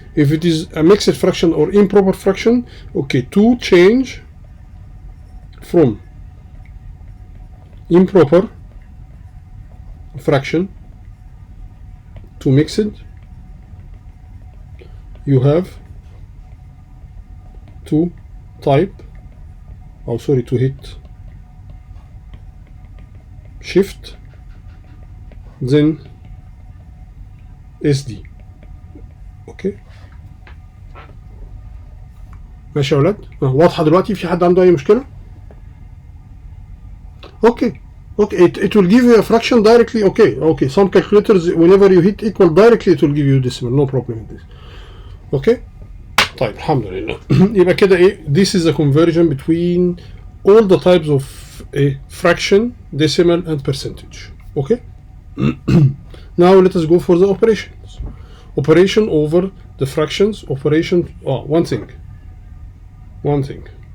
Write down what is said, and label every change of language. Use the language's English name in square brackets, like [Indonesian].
[English] If it is a mixed fraction or improper fraction, okay, to change from improper fraction to mixed, you have to type, to hit shift then SD. [Arabic] اوكي ماشي يا ولاد؟ واضحه دلوقتي؟ في حد عنده اي مشكله؟ اوكي [English] it will give you a fraction directly. Okay, some calculators whenever you hit equal directly it will give you decimal, no problem with this. [Arabic] Okay, طيب الحمد لله. يبقى كده ايه, [English] this is a conversion between all the types of a fraction, decimal and percentage. Okay. Now let us go for the operations. Operation over the fractions. Operation. One thing, one thing.